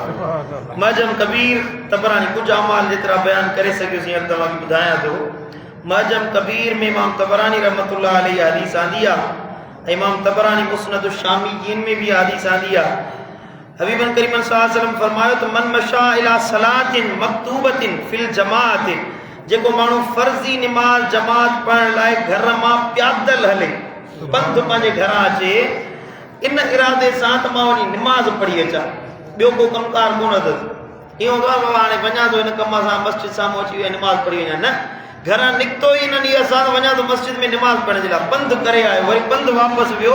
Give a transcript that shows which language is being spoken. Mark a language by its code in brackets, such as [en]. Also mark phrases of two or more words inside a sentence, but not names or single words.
[sd] मुअज्जम कबीर तबरानी कुझु अमाल जेतिरा बयान करे सघियोसीं हाणे तव्हांखे ॿुधायां थो। मुअज्जम कबीर में इमाम तबरानी [ar] رحمة الله عليه [sd] हदीस आंदी आहे। इमाम तबरानी मुस्नद शामियीन में भी हदीस आंदी आहे। हबीबन करीमन [ar] صلى الله عليه وسلم [sd] फरमायो त [ar] من مشى إلى صلاة مكتوبة في الجماعة, [sd] जेको माण्हू फर्ज़ी निमाज़ जमात पढ़ण लाइ घर मां प्यादल हले, पंध पंहिंजे घरां अचे, इन इरादे सां त मां वञी निमाज़ पढ़ी अचां, ॿियो को कमकार कोन अथसि। इहो बाबा हाणे वञा थो हिन कम सां मस्जिद साम्हूं अची वियो निमाज़ पढ़ी वञा, न, घर निकितो ई इन ॾींहं सां वञा थो मस्जिद में निमाज़ पढ़ण जे लाइ, पंध करे आयो, वरी पंध वापसि वियो।